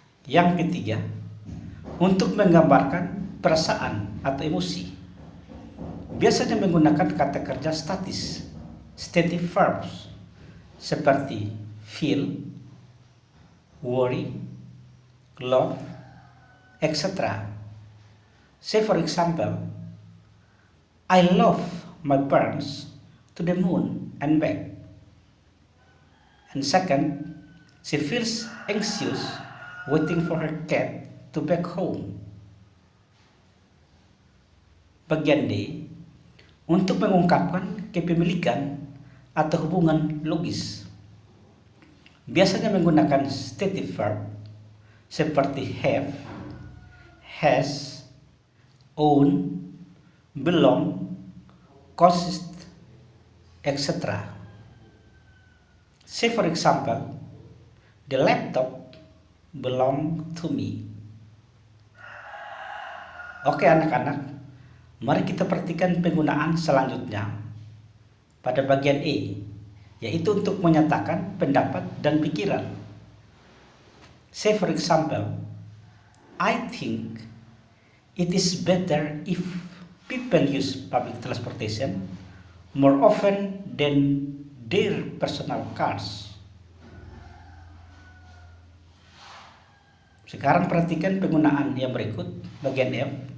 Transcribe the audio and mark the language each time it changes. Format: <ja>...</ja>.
<id>Yang ketiga, untuk menggambarkan perasaan atau emosi, biasanya menggunakan kata kerja statis, stative verbs, seperti feel, worry, love, etc.</id> <en>Say for example, I love my parents to the moon and back. And second, she feels anxious waiting for her cat to back home.</en> <id>Bagian D, untuk mengungkapkan kepemilikan atau hubungan logis. Biasanya menggunakan stative verb seperti have, has, own, belong, consist, etc.</id> <en>Say for example, the laptop belong to me.</en> <id>Oke anak-anak, mari kita perhatikan penggunaan selanjutnya pada bagian E, yaitu untuk menyatakan pendapat dan pikiran.</id> <en>Say for example, I think it is better if people use public transportation more often than their personal cars.</en> <id>Sekarang perhatikan penggunaan yang berikut, bagian F.</id>